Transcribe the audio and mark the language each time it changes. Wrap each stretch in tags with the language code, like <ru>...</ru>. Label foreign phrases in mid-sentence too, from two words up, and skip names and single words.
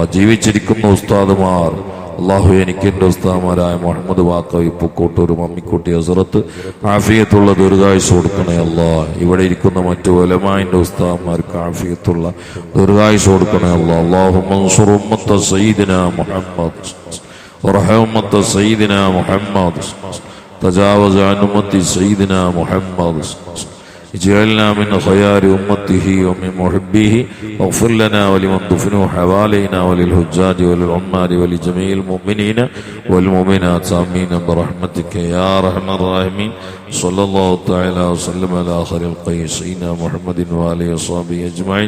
<ml>ജീവിച്ചിരിക്കുന്ന ഉസ്താദുമാർ അള്ളാഹു എനിക്ക് എൻ്റെ ഉസ്താദുമാരായ മുഹമ്മദ് വാക്കവി പൂക്കോട്ടൂർ മമ്മിക്കുട്ടി ഹസ്രത്ത് ആഫിയത്തുള്ള ദീർഘായുസ് കൊടുക്കണേ അല്ല. ഇവിടെ ഇരിക്കുന്ന മറ്റു ഉലമാഇന്റെ ഉസ്താദുമാർക്ക് ആഫിയത്തുള്ള ദീർഘായുസ് കൊടുക്കണേ അല്ല.</ml> <ar>اللهم انصر أمة سيدنا محمد وارحم أمة سيدنا محمد وتجاوز عن أمة سيدنا محمد اجعلنا من خيار أمته ومن محبيه واغفر لنا ولمن دفنوا حوالينا وللحجاج وللعمال ولجميع المؤمنين والمؤمنات آمين برحمتك يا أرحم الراحمين. صلى الله تعالى وسلم على آخر القيس سيدنا محمد وآله وصحبه أجمعين.</ar>